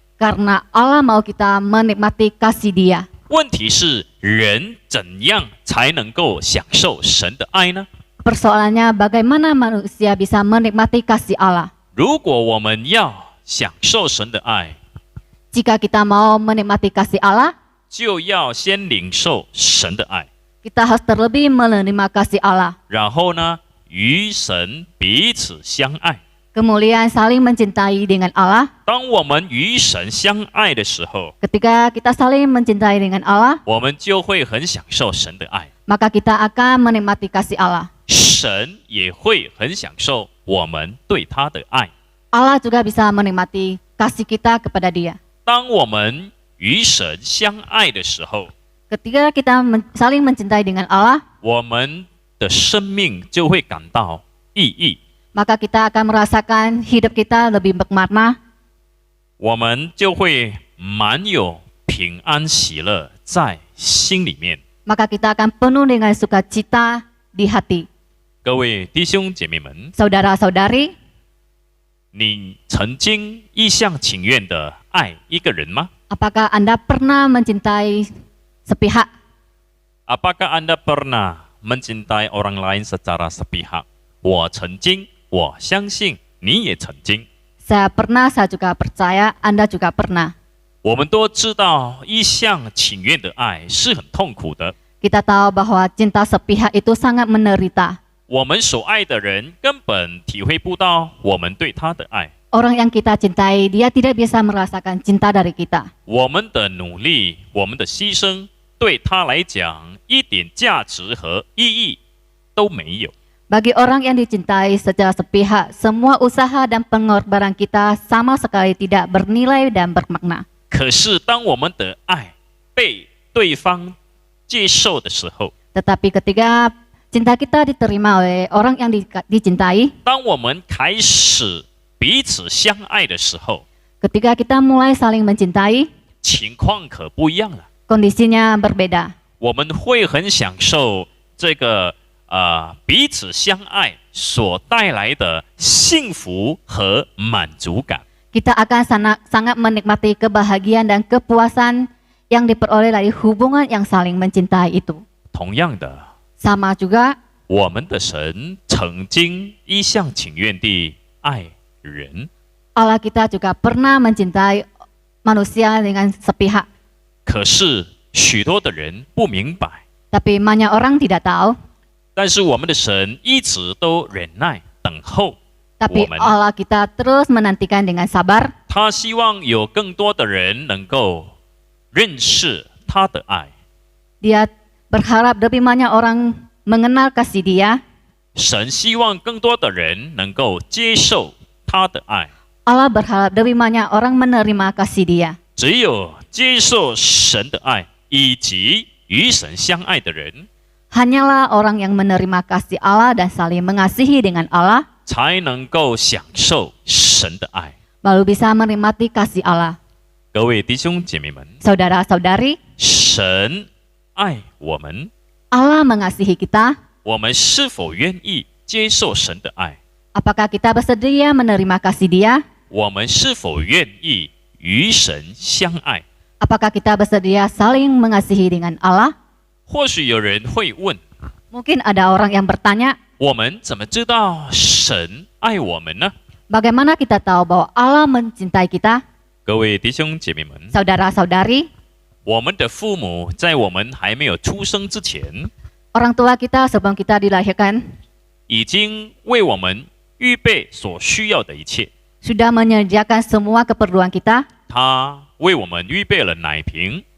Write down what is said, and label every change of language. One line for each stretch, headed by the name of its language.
Indonesian: Karena Allah mau kita menikmati kasih Dia.
Chinese: 问题是，人怎样才能够享受神的爱呢？
Indonesian: Persoalannya bagaimana manusia bisa menikmati kasih Allah?
Chinese: 如果我们要享受神的爱，
Indonesian: Jika kita mau menikmati kasih Allah,
Chinese: 就要先领受神的爱，
Indonesian: kita harus terlebih menerima kasih Allah.
Chinese: 然后呢，与神彼此相爱。
Indonesian: Kemudian saling mencintai dengan Allah.
Chinese: 当我们与神相爱的时候，
Indonesian: Ketika kita saling mencintai dengan Allah,
Chinese: 我们就会很享受神的爱，
Indonesian: maka kita akan menikmati kasih Allah.
Chinese: 神也会很享受我们对他的爱。
Indonesian: Allah juga bisa menikmati kasih kita kepada Dia.
Chinese: 当我们与神相爱的时候，
Indonesian: Ketika kita saling mencintai dengan Allah,
Chinese: 我们的生命就会感到意义，
Indonesian: maka kita akan merasakan hidup kita lebih bermakna.
Chinese: 我们就会满有平安喜乐在心里面。
Indonesian: Maka kita akan penuh dengan sukacita di hati.
Chinese: 各位弟兄姐妹们，
Indonesian: Saudara-saudari,
Chinese: 你曾经一厢情愿的爱一个人吗？
Indonesian: apakah Anda pernah mencintai sepihak? Apakah Anda pernah mencintai orang lain secara sepihak?
Chinese: 我曾经，我相信你也曾经。
Indonesian: Saya pernah, saya juga percaya Anda juga pernah.
Chinese: 我们都知道，一厢情愿的爱是很痛苦的。
Indonesian: Kita tahu bahwa cinta sepihak itu sangat menderita.
Chinese: 我们所爱的人根本体会不到我们对他的爱。
Indonesian: Orang yang kita cintai, dia tidak bisa merasakan cinta dari kita.
Chinese: 我们的努力，我们的牺牲，对他来讲一点价值和意义都没有。
Indonesian: Bagi orang yang dicintai secara sepihak, semua usaha dan pengorbanan kita sama sekali tidak bernilai dan bermakna.
Chinese: 可是，当我们的爱被对方接受的时候，
Indonesian: Tetapi ketika cinta kita diterima oleh orang yang dicintai,
Chinese: 当我们开始彼此相爱的时候，
Indonesian: ketika kita mulai saling mencintai,
Chinese: 情况可不一样了。
Indonesian: kondisinya berbeda.
Chinese: 我们会很享受这个彼此相爱所带来的幸福和满足感。
Indonesian: Kita akan sangat menikmati kebahagiaan dan kepuasan yang diperoleh dari hubungan yang saling mencintai itu.
Chinese: 同样的，
Indonesian: Sama juga,
Chinese: 我们的神曾经一厢情愿地爱人，
Indonesian: Allah kita juga pernah mencintai manusia dengan sepihak.
Chinese: 可是许多的人不明白。
Indonesian: Tapi banyak orang tidak tahu.
Chinese: 但是我们的神一直都忍耐等候，
Indonesian: Tapi
Chinese: 我们
Indonesian: Allah kita terus menantikan dengan sabar.
Chinese: 他希望有更多的人能够认识他的爱。
Indonesian: Dia berharap lebih banyak orang mengenal kasih Dia.
Chinese: 神希望更多的人能够接受他的爱。
Indonesian: Allah berharap lebih banyak orang menerima kasih Dia.
Chinese: 只有接受神的爱以及与神相爱的人，
Indonesian: Hanyalah orang yang menerima kasih Allah dan saling mengasihi dengan Allah,
Chinese: 才能够享受神的爱。
Indonesian: baru bisa menikmati kasih Allah.
Chinese: 各位弟兄姐妹们，
Indonesian: Saudara-saudari,
Chinese: 神爱我们，
Indonesian: Allah mengasihi kita.
Chinese: 我们是否愿意接受神的爱？
Indonesian: Apakah kita bersedia menerima kasih Dia?
Chinese: 我们是否愿意与神相爱？
Indonesian: Apakah kita bersedia saling mengasihi dengan Allah?
Chinese: 或许有人会问：
Indonesian: Mungkin ada orang yang bertanya,
Chinese: 我们怎么知道神爱我们呢？
Indonesian: bagaimana kita tahu bahwa Allah mencintai kita?
Chinese: 各位弟兄姐妹们，
Indonesian: Saudara-saudari,
Chinese: 我们的父母在我们还没有出生之前，
Indonesian: orang tua kita sebelum kita dilahirkan
Chinese: 已经为我们预备所需要的一切。
Indonesian: sudah menyediakan semua keperluan kita.
Chinese: 他为我们预备了奶瓶，